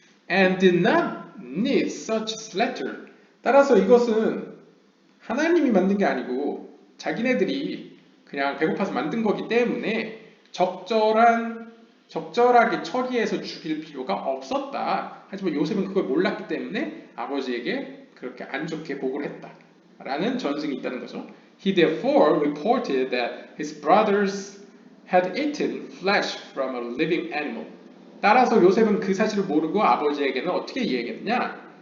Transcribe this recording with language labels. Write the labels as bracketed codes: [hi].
[en] And did not need such slaughter. [ko] 따라서 이것은 하나님이 만든 게 아니고 자기네들이 그냥 배고파서 만든 거기 때문에 적절하게 처리해서 죽일 필요가 없었다. 하지만 요셉은 그걸 몰랐기 때문에 아버지에게 그렇게 안 좋게 보고를 했다라는 전승이 있다는 거죠. [en] He therefore reported that his brothers had eaten flesh from a living animal. [ko] 따라서 요셉은 그 사실을 모르고 아버지에게는 어떻게 이야기했냐?